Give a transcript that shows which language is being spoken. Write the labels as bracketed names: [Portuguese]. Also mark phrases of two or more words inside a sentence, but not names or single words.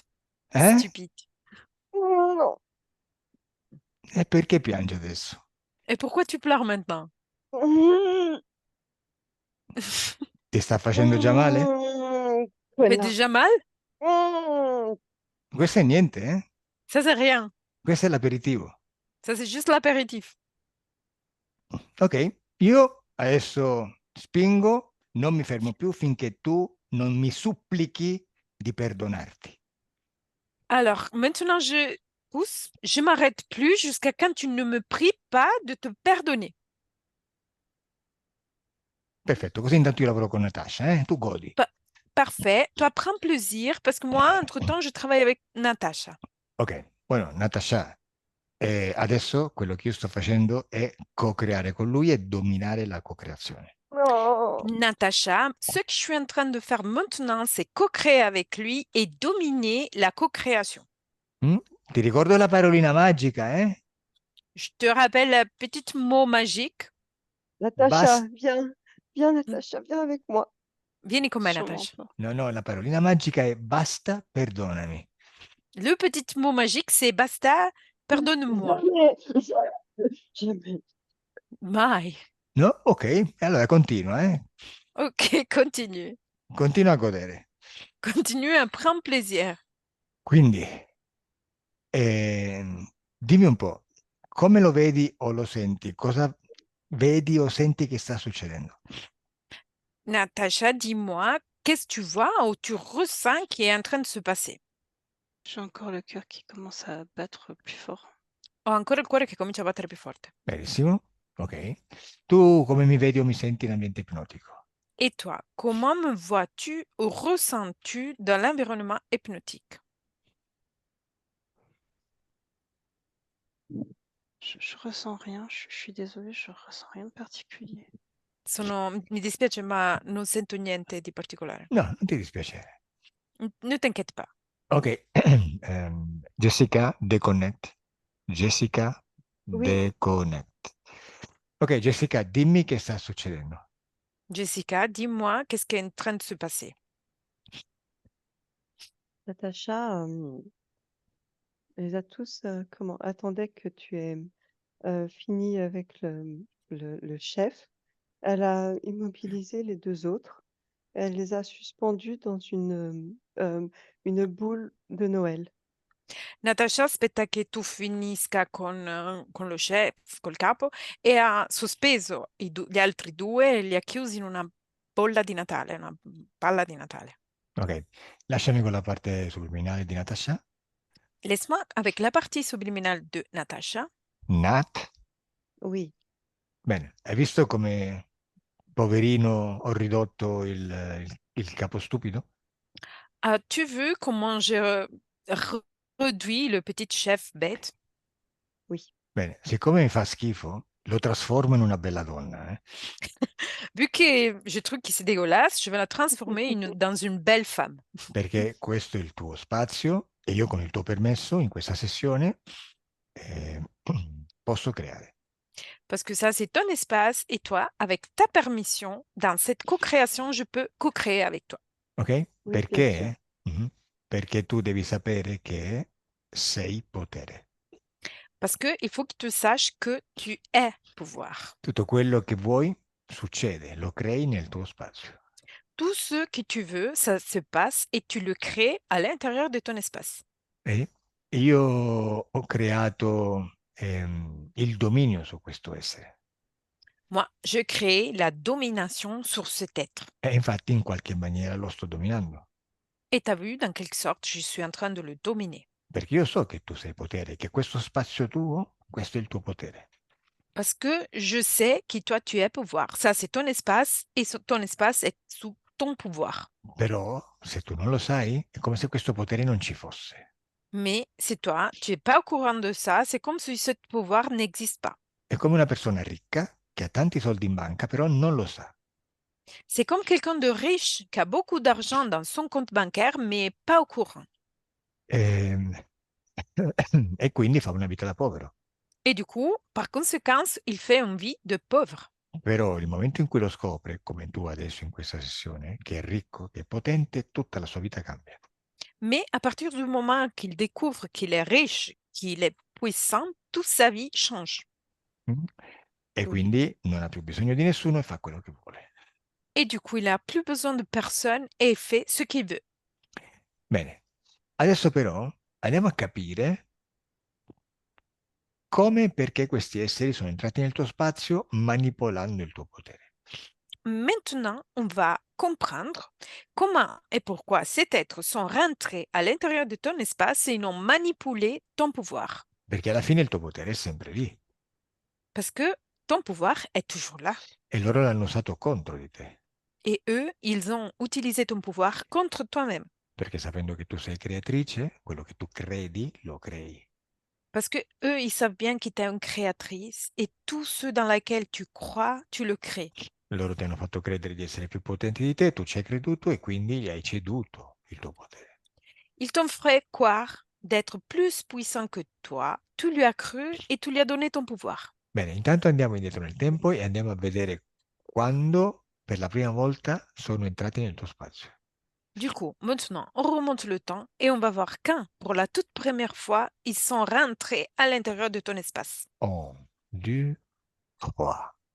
[French] Eh? stupide. Non. [Italian] E perché piangi adesso? [French] Et pourquoi tu pleures maintenant? [Italian] Ti sta facendo già male? [French] Fait [Italian] Quella. [French] déjà mal? [Italian] Questo è niente, eh? [French] Ça, c'est rien. [Italian] Questo è l'aperitivo. [French] Ça, c'est juste l'apéritif. [Italian] Ok, io adesso spingo, non mi fermo più finché tu non mi supplichi di perdonarti. [French] Alors, maintenant, je pousse. Je m'arrête plus jusqu'à quand tu ne me pries pas de te pardonner. [Italian] Perfetto, così intanto io lavoro con Natasha, Tu godi. [French] Parfait. Toi, prends plaisir parce que moi, entre-temps, je travaille avec Natacha. [Italian] Ok, bueno, Natasha, adesso quello che io sto facendo è co-creare con lui e dominare la co-creazione. [French] Non. Natacha, ce que je suis en train de faire maintenant, c'est co-créer avec lui et dominer la co-création. Mm? [Italian] Ti ricordo la parolina magica, [French] Je te rappelle la petite mot magique. Natacha, [Italian] Basta. [French] viens. Viens, Natacha, viens avec moi. [Italian] Vieni con me, [French] Sûrement Natacha. pas. [Italian] No, la parolina magica è basta, perdonami. [French] Le petit mot magique, c'est basta, pardonne-moi. Jamais. Jamais. [Italian] Mai. No? Ok, allora continua, [French] Ok, continue. [Italian] Continua a godere. [French] Continue à prendre plaisir. [Italian] Quindi, dimmi un po', come lo vedi o lo senti? Cosa vedi o senti che sta succedendo? [French] Natacha, dis-moi, qu'est-ce que tu vois ou tu ressens qui est en train de se passer? J'ai encore le cœur qui commence à battre plus fort. [Italian] Ho ancora il cuore che comincia a battere più forte. Benissimo, ok. Tu come mi vedi o mi senti in ambiente ipnotico? [French] Et toi, comment me vois-tu ou ressens-tu dans l'environnement hypnotique? Je ressens rien, je suis désolée, je ressens rien de particulier. [Italian] Mi dispiace, ma non sento niente di particolare. No, non ti dispiacere. [French] Ne t'inquiète pas. [Italian] Ok, Jessica, deconnect. [French] Jessica, Oui, deconnect. [Italian] Ok, Jessica, dimmi che sta succedendo. [French] Jessica, dis-moi, qu'est-ce qui est en train de se passer? Natacha, les a tous, attendaient que tu aies fini avec le chef. Elle a immobilisé les deux autres. Elle les a suspendus dans une boule de Noël. [Italian] Natasha aspetta che tu finisca con lo chef, col capo, e ha sospeso gli altri due e li ha chiusi in una bolla di Natale, una palla di Natale. Ok, lasciami con la parte subliminale di Natasha. [French] Laisse-moi avec la partie subliminale de Natasha. Nat. Oui, [Italian] Bene, hai visto come poverino ho ridotto il capo stupido? [French] As-tu vu comment j'ai réduit le petit chef bête? oui. [Italian] Bene, siccome mi fa schifo, lo trasformo in una bella donna, [French] Vu que je trouve que c'est dégueulasse, je vais la transformer dans une belle femme. [Italian] perché questo è il tuo spazio e io con il tuo permesso in questa sessione eh, posso creare. [French] Parce que ça, c'est ton espace et toi, avec ta permission, dans cette co-création, je peux co-créer avec toi. [Italian] Ok? [French] Oui, bien sûr. [Italian] Perché? Mhm. Perché tu devi sapere che sei potere. [French] Parce que il faut que tu saches que tu es pouvoir. [Italian] Tutto quello che vuoi succede, lo crei nel tuo spazio. [French] Tout ce que tu veux, ça se passe et tu le crées à l'intérieur de ton espace. [Italian] E io ho creato il dominio su questo essere. [French] Moi, je crée la domination sur cet être. [Italian] E infatti in qualche maniera lo sto dominando. [French] Et tu as vu, dans quelque sorte, je suis en train de le dominer. [Italian] Perché io so che tu sei potere, che questo spazio tuo, questo è il tuo potere. [French] Parce que je sais que toi, tu es pouvoir. Ça, c'est ton espace et ton espace est sous ton pouvoir. [Italian] Però se tu non lo sai, è come se questo potere non ci fosse. [French] Mais c'est toi, tu n'es pas au courant de ça, c'est comme si ce pouvoir n'existe pas. [Italian] È come una persona ricca che ha tanti soldi in banca, però non lo sa. [French] C'est comme quelqu'un de riche qui a beaucoup d'argent dans son compte bancaire, mais pas au courant. [Italian] Ehm, E quindi fa una vita da povero. [French] Et du coup, par conséquent, il fait une vie de pauvre. [Italian] Però il momento in cui lo scopre, come tu adesso in questa sessione, che è ricco, che è potente, tutta la sua vita cambia. [French] Mais à partir du moment qu'il découvre qu'il est riche, qu'il est puissant, toute sa vie change. [Italian] Mm? E [French] Oui. [Italian] quindi non ha più bisogno di nessuno e fa quello che vuole. [French] Et du coup, il n'a plus besoin de personne et il fait ce qu'il veut. [Italian] Bene, adesso però andiamo a capire come e perché questi esseri sono entrati nel tuo spazio manipolando il tuo potere. [French] Maintenant, on va comprendre comment et pourquoi ces êtres sont rentrés à l'intérieur de ton espace et ils ont manipulé ton pouvoir. [Italian] Perché alla fine il tuo potere è sempre lì [French] Parce que ton pouvoir est toujours là. [Italian] e loro l'hanno usato contro di te. [French] Et eux, ils ont utilisé ton pouvoir contre toi-même. [Italian] Perché sapendo che tu sei creatrice, quello che tu credi, lo crei. [French] Parce que eux, ils savent bien que tu es une créatrice et tout ce dans lequel tu crois, tu le crées. [Italian] Loro ti hanno fatto credere di essere più potenti di te, tu ci hai creduto e quindi gli hai ceduto il tuo potere. [French] Ils t'ont fait croire d'être plus puissant que toi. Tu lui as cru et tu lui as donné ton pouvoir. [Italian] Bene, intanto andiamo indietro nel tempo e andiamo a vedere quando per la prima volta sono entrati nel tuo spazio. [French] Du coup, maintenant, on remonte le temps et on va voir quand, pour la toute première fois, ils sont rentrés à l'intérieur de ton espace. 1, 2, 3.